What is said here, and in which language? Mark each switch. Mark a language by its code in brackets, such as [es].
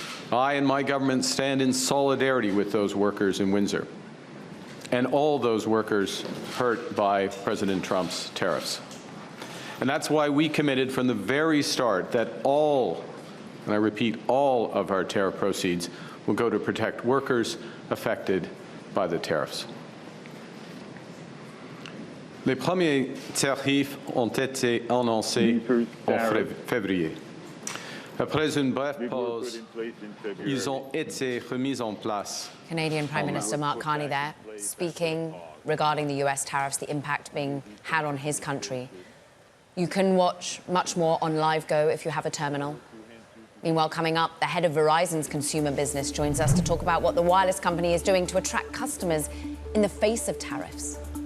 [en] I and my government stand in solidarity with those workers in Windsor and all those workers hurt by President Trump's tariffs. And that's why we committed from the very start that all, and I repeat, all of our tariff proceeds will go to protect workers affected by the tariffs. [fr] Les premiers tarifs ont été annoncés en février. Après une brève pause, ils ont été remis en place. [en] Canadian Prime Minister Mark Carney there, speaking regarding the US tariffs, the impact being had on his country. You can watch much more on LiveGo if you have a terminal. Meanwhile, coming up, the head of Verizon's consumer business joins us to talk about what the wireless company is doing to attract customers in the face of tariffs.